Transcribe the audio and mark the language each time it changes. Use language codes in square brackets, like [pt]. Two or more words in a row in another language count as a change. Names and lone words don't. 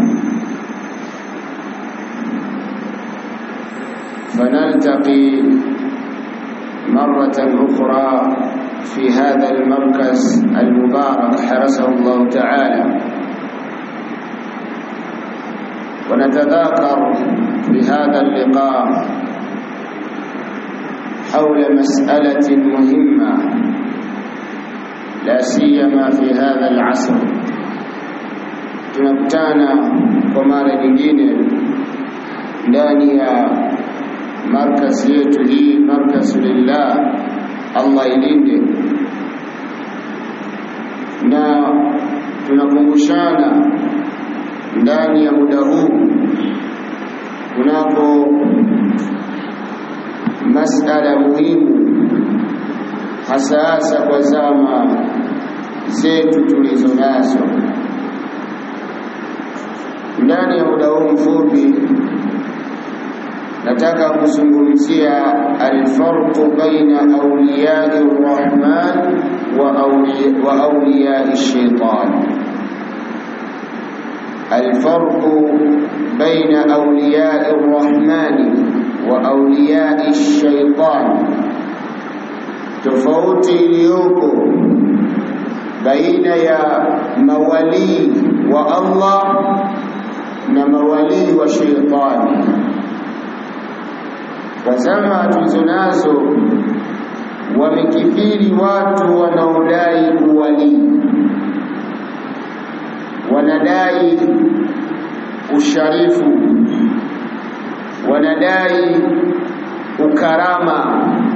[ar] فنلتقي مرة أخرى في هذا المركز المبارك حرسه الله تعالى، ونتذاكر في هذا اللقاء حول مسألة مهمة لا سيما في هذا العصر. [sw] tunakutana kwa mara nyingine ndani ya markazi yetu hii, markazi lillah, Allah ilinde, na tunakumbushana ndani ya muda huu kunako masala muhimu, hasa kwa zama zetu tulizo nazo. Ndani ya muda huu mfupi nataka kuzungumzia [ar] الفرق بين أولياء الرحمن وأولياء الشيطان. الفرق بين أولياء الرحمن وأولياء الشيطان, tofauti iliyoko baina ya mawali wa Allah na mawali wa shaytani. Kwa zama tulizonazo wamekithiri watu wanaodai uwali, wanadai usharifu, wanadai ukarama.